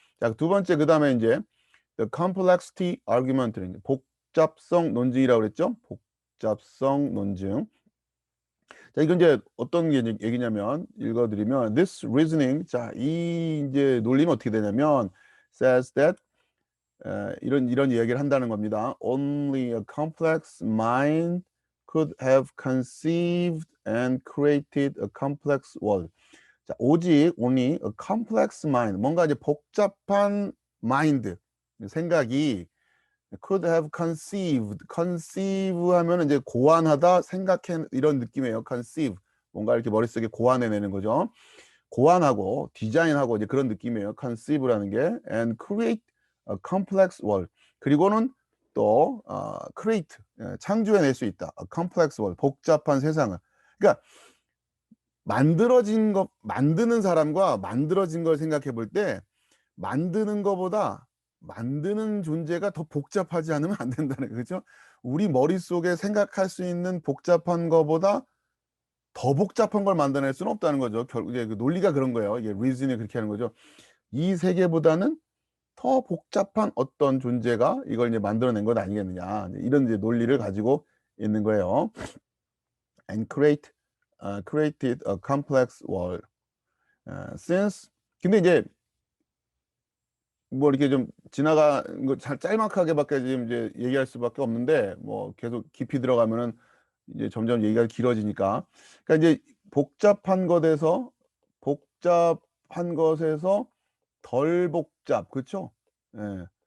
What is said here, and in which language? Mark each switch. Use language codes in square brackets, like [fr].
[ko] 자, 두 번째, 그다음에 이제 [en] the complexity argument, [ko] 복잡성 논증이라고 그랬죠. 복잡성 논증. 자, 이건 이제 어떤 얘기냐면, 읽어 드리면 [en] this reasoning, [ko] 자, 이 이제 논리는 어떻게 되냐면 [en] says that, [ko] 이런 이야기를 한다는 겁니다. [en] Only a complex mind could have conceived and created a complex world. [ko] 자, 오직 [en] only a complex mind, [ko] 뭔가 이제 복잡한 마인드, 생각이 [en] could have conceived, [ko] conceive 하면은 이제 고안하다, 생각해, 이런 느낌이에요. conceive, 뭔가 이렇게 머릿속에 고안해내는 거죠. 고안하고 디자인하고 이제 그런 느낌이에요. conceive라는 게. [en] and create a complex world. [ko] 그리고는 또 create, 창조해낼 수 있다. [en] a complex world, [ko] 복잡한 세상을. 그러니까 만들어진 것, 만드는 사람과 만들어진 걸 생각해 볼 때, 만드는 거보다 만드는 존재가 더 복잡하지 않으면 안 된다는 거죠. 그렇죠? 우리 머릿속에 생각할 수 있는 복잡한 거보다 더 복잡한 걸 만들어낼 수는 없다는 거죠. 이제 그 논리가 그런 거예요. 이게 리즈닝이 그렇게 하는 거죠. 이 세계보다는 더 복잡한 어떤 존재가 이걸 이제 만들어낸 것 아니겠느냐, 이런 이제 논리를 가지고 있는 거예요. [en] and create created a complex world. [ko] Since 근데 이제 뭐 이렇게 좀 지나간 거 잘 짤막하게밖에 지금 이제 얘기할 수밖에 없는데 뭐 계속 깊이 들어가면은 이제 점점 얘기가 길어지니까. 그러니까 이제 복잡한 것에서 복잡한 것에서 덜 복잡. 그쵸? 예.